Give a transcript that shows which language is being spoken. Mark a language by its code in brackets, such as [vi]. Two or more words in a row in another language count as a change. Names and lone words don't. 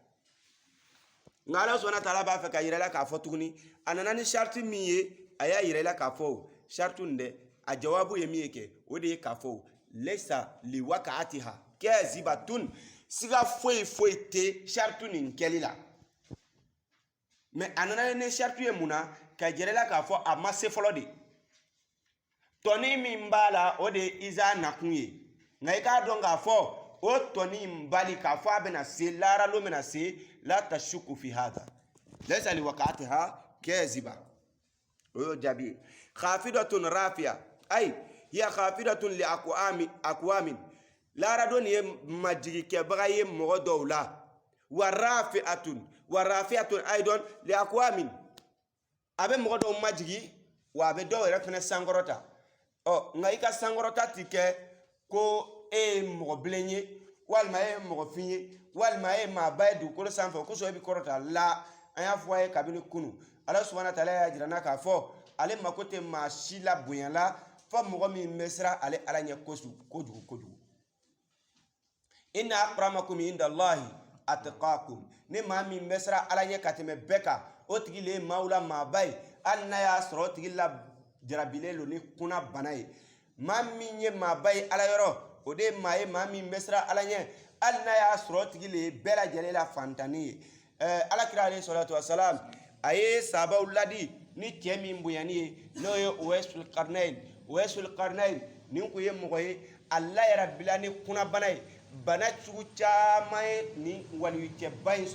[bm] nka ala [ar] سبحانه وتعالى [bm] b'a fɛ ka yira la k'a fɔ tuguni a nana ni charte min ye a y'a yira la k'a fɔ charte nin dɛ a jawabu ye min ye kɛ o de ye k'a fɔ [ar] ليس لوقعتها كاذبة [bm] siga foyi tɛ charte nin kɛli la mais a nana ni charte ye mun na ka jɛrɛ la k'a fɔ a ma se fɔlɔ de tɔni min b'a la o de ye iza nakun ye nka i k'a dɔn k'a fɔ o tɔni in bali k'a fɔ a bɛna se laaralo bɛna se la [ar] تشك في هذا ليس ل وقعتها كاذبة [bm] o y'o jaabi ye [ar] خافضة رافعة أي هي خافضة لأقوام [bm] laarado nin ye majigikɛbaga ye mɔgɔ dɔw la [ar] ورافعة أيضا ل [bm] aqwamin a bɛ mɔgɔ dɔw majigi wa a bɛ dɔw yɛrɛ fɛnɛ sankɔrɔta nka i ka sankɔrɔta ti kɛ ko e ye mɔgɔ bilen ye walima e ye mɔgɔ fin ye walima e ye maaba ye dugukolo sanfɛ kosɔn e bɛ kɔrɔta la an y'a fɔ a ye kabini kunu ala [ar] سبحانه وتعالى [bm] y'a jira n na k'a fɔ ale mako tɛ maa si la bonya la fɔ mɔgɔ min bɛ siran ale ala ɲɛ kojugu [ar] إن أكرمكم عند الله أتقاكم [bm] ni maa min bɛ siran ala ɲɛ ka tɛmɛ bɛɛ kan o tigi le ye maaw la maaba ye hali n'a y'a sɔrɔ o tigi la jarabilen don ni kunna bana ye maa min ye maaba ye ala yɔrɔ o de ye maa ye maa min bɛ siran ala ɲɛ hali n'a y'a sɔrɔ o tigi le ye bɛɛ lajɛlen la fantanni ye alakira [ar] عليه الصلاة والسلام [bm] a ye sahabaw ladi ni cɛ min bonyani ye n'o ye uwaisul qarnayn nin kun ye mɔgɔ ye a layɛra bila ni kunna bana ye bana sugu caman ye ni waliyucɛba in